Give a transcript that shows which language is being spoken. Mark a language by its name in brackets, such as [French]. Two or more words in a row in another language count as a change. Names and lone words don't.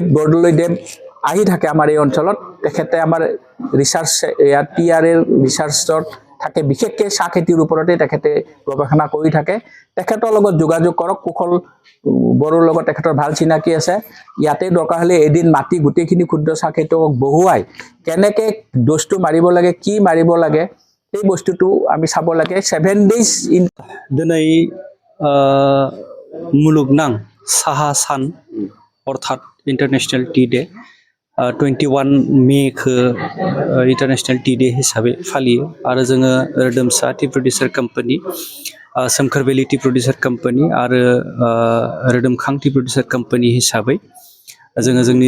[Assamese] বৰদলৈদেৱ আহি থাকে আমাৰ এই অঞ্চলত তেখেতে আমাৰ ৰিচাৰ্চ ইয়াত TRA ৰিচাৰ্চত থাকে বিশেষকৈ চাহ খেতিৰ ওপৰতে তেখেতে গৱেষণা কৰি থাকে তেখেতৰ লগত যোগাযোগ কৰক কুশল বড়োৰ লগত তেখেতৰ ভাল চিনাকি আছে ইয়াতে দৰকাৰ হ'লে এদিন মাটি গোটেইখিনি ক্ষুদ্ৰ চাহ খেতিয়কক বহুৱাই কেনেকৈ ড'জটো মাৰিব লাগে কি মাৰিব লাগে সেই বস্তুটো আমি চাব লাগে 7 [English] days in [Bodo] दिनै मुलुगनां साहा सान अर्थात [English] International Tea Day [Bodo] 21 मेखौ [English] International Tea Day [Bodo] हिसाबै फालियो आरो जोङो रोदोमसा टी प्रडिउसार कम्पानि सोमखोर भेलि टी प्रडिउसार कम्पानि आरो रोदोमखां टी प्रडिउसार कम्पानि हिसाबै जोङो जोंनि